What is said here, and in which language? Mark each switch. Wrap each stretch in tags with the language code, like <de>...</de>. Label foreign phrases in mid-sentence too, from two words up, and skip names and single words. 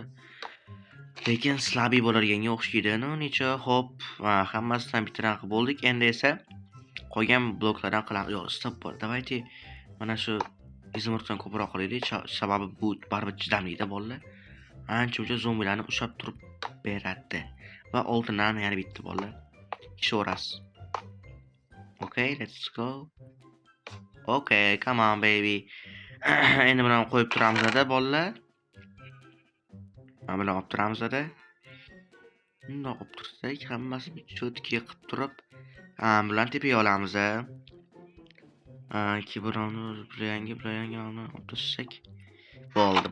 <uz>Lekin slabi bo'larganga o'xshaydi. Necha hop, hammasidan bittadan qilib bo'ldik. Endi esa qolgan bloklardan qilamiz. Yo'q, stop bor. Давайте mana shu izmirdan ko'proq qilaylik. Sababi bu baribir chidamlidir bolalar. Ancha zombilarni ushlab turib beradi. Va oltinlarni yana bitta bolalar. Ishoras.</uz> <en>Okay, let's go. Okay, come on baby.</en> <uz>Endi buni qo'yib turamiz-da bolalar. Mana buni olib turamiz-da. Bundoq olib tursak, hammasini chotki qilib turib, bularni tepaga olamiz-a. Kibroni yangi olib tursak bo'ldi.</uz>